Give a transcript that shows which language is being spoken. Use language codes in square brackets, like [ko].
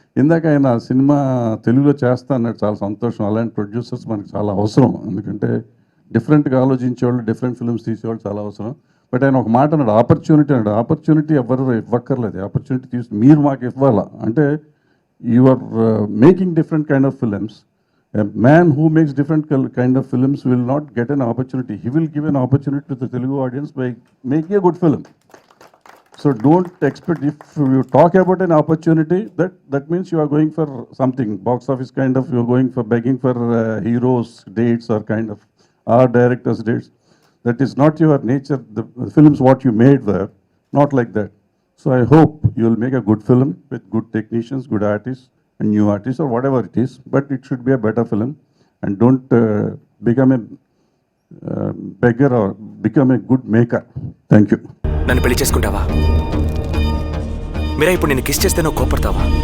[te] ఇందాక ఆయన సినిమా తెలుగులో చేస్తా అన్నాడు, చాలా సంతోషం. అలాంటి ప్రొడ్యూసర్స్ మనకు చాలా అవసరం. ఎందుకంటే డిఫరెంట్గా ఆలోచించేవాళ్ళు, డిఫరెంట్ ఫిల్మ్స్ తీసేవాళ్ళు చాలా అవసరం. బట్ ఆయన ఒక మాట అన్నాడు, ఆపర్చునిటీ అన్నాడు. ఆపర్చునిటీ ఎవరు ఇవ్వక్కర్లేదు, ఆపర్చునిటీ మీరు మాకు ఇవ్వాలా. [en] అంటే you are making different kind of films. A man who makes different kind of films will not get an opportunity. He will give an opportunity to the Telugu audience by making a good film. So don't expect, if you talk about an opportunity, that means you are going for something, box office kind of, you are going for begging for heroes dates or kind of, or directors dates. That is not your nature. The films what you made were not like that. So I hope you will make a good film with good technicians, good artists, and new artists or whatever it is, but it should be a better film. And don't become a beggar or become a good maker. Thank you. [te] నన్ను పెళ్లి చేసుకుంటావా? మీరా ఇప్పుడు నేను kiss చేస్తే నువ్వు కోపడతావా?